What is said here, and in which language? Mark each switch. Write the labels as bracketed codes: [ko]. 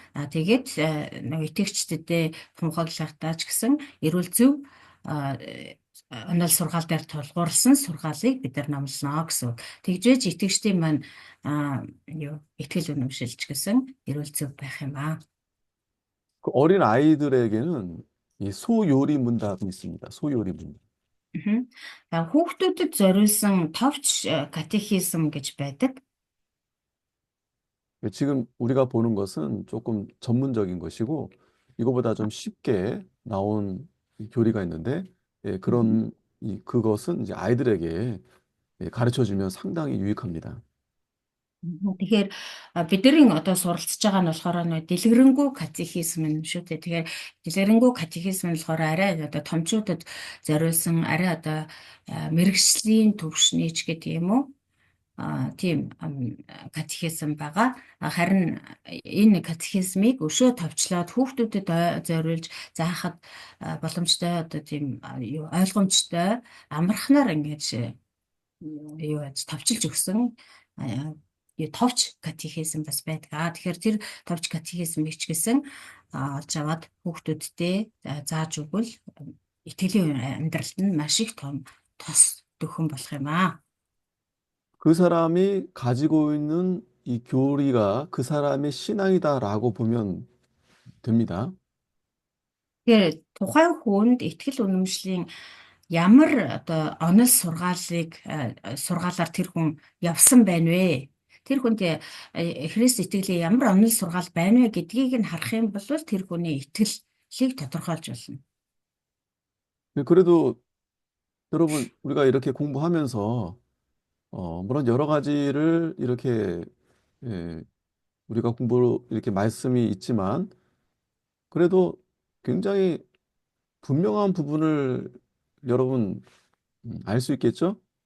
[mn] Тэгээд нэг итгэгчдэд тунхаглахтаа ч гэсэн эрүүл зөв онол сургаал дээр тулгуурласан сургаалыг бид нар номлоно гэсэн. Тэгжээж итгэгчдийн маань итгэл үнэмшилж гэсэн эрүүл зөв байх юм аа. [ko] 그 어린 아이들에게는 이 소요리 문답이 있습니다. 소요리 문답. [mn] Хүүхдүүдэд зориулсан товч катехизм гэж байдаг. [ko] 지금 우리가 보는 것은 조금 전문적인 것이고 이거보다 좀 쉽게 나온 이 교리가 있는데 그것은 이제 아이들에게 가르쳐 주면 상당히 유익합니다. [mn] Тэгэхээр бидний одоо суралцж байгаа нь болохоор дэлгэрэнгүй катехизм юм шүү дээ. Тэгэхээр дэлгэрэнгүй катехизм нь болохоор арай одоо томчуудад зориулсан арай одоо мэрэгжлийн төвшний ч гэдэг юм уу? Тийм катехизм байгаа. Харин энэ катехизмыг өшөө товчлоод хүүхдүүдэд зориулж заахад боломжтой одоо тийм ойлгомжтой амархнаар ингэж товчилж өгсөн товч катехизм бас байдаг. Тэгэхээр тэр товч катехизмыг ч гэсэн олж аваад хүүхдүүдтэй зааж өгвөл итгэлийн амьдралд нь маш их том тос төхөн болох юм аа. [ko] 그 사람이 가지고 있는 이 교리가 그 사람의 신앙이다라고 보면 됩니다. [mn] Тэгэхээр тухайн хүнд итгэл үнэмшлийн ямар одоо онол сургаалыг сургаалаар тэр хүн явсан байна вэ? Тэр хүнд Христ итгэлээ ямар онол сургаал байна вэ гэдгийг нь харах юм бол тэр хүний итгэлийг тодорхойлж болно. [ko] 그래도 여러분, 우리가 이렇게 공부하면서, 물론 여러 가지를 이렇게, 예, 우리가 공부로 이렇게 말씀이 있지만, 그래도 굉장히 분명한 부분을 여러분 알 수 있겠죠?